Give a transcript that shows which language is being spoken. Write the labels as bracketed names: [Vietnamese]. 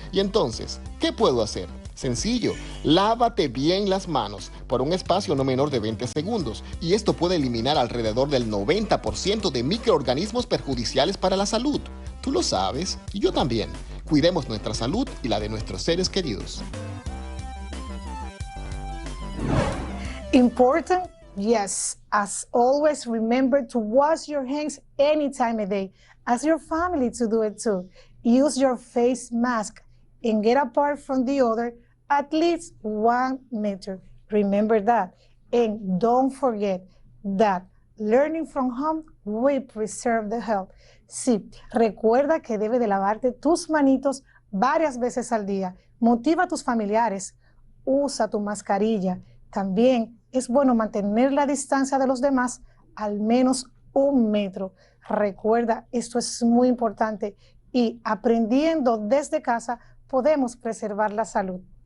[Spanish] Y entonces, ¿qué puedo hacer? Sencillo, lávate bien las manos por un espacio no menor de 20 segundos y esto puede eliminar alrededor del 90% de microorganismos perjudiciales para la salud. Tú lo sabes y yo también. Cuidemos nuestra salud y la de nuestros seres queridos. [English] Important? Yes, as always, remember to wash your hands any time of day. Ask your family to do it too. Use your face mask and get apart from the other at least 1 meter. Remember that. And don't forget that learning from home will preserve the health. [Spanish] Sí, recuerda que debes de lavarte tus manitos varias veces al día. Motiva a tus familiares. Usa tu mascarilla. También es bueno mantener la distancia de los demás al menos 1 metro. Recuerda, esto es muy importante y aprendiendo desde casa podemos preservar la salud.